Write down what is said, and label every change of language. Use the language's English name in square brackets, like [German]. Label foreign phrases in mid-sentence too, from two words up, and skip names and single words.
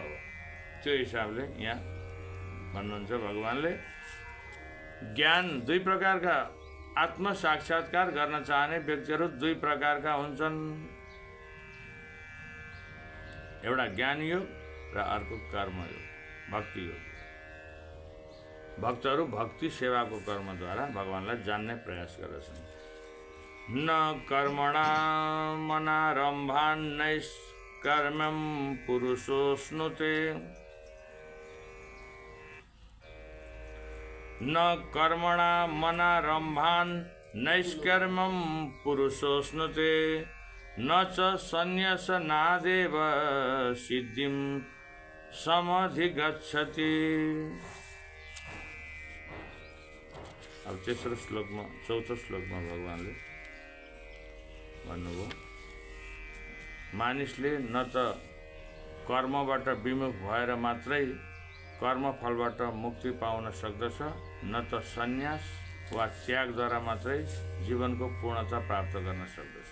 [Nepali] अब त्यो हिसाबले यहाँ भन्नुहुन्छ भगवानले ज्ञान दुई प्रकारका, आत्म साक्षात्कार गर्न चाहने व्यक्तिहरू दुई प्रकारका हुन्छन्। एउटा ज्ञान योग र अर्को कर्मयोग, भक्ति योग। भक्तहरू भक्ति सेवाको कर्मद्वारा भगवानलाई जान्ने प्रयास गर्दछन्। [Sanskrit] न कर्मणा मनारम्भान् नैष्कर्म्यं पुरुषोऽश्नुते, न कर्मणा मनारम्भान् नैष्कर्म्यं पुरुषोऽश्नुते, न च संन्यासनादेव सिद्धिं समधिगच्छति। [Nepali] अब तेस्रो श्लोकमा, चौथो श्लोकमा भगवानले भन्नुभयो मानिसले न त कर्मबाट विमुख भएर मात्रै कर्मफलबाट मुक्ति पाउन सक्दछ, न त सन्यास वा त्यागद्वारा मात्रै जीवनको पूर्णता प्राप्त गर्न सक्दछ।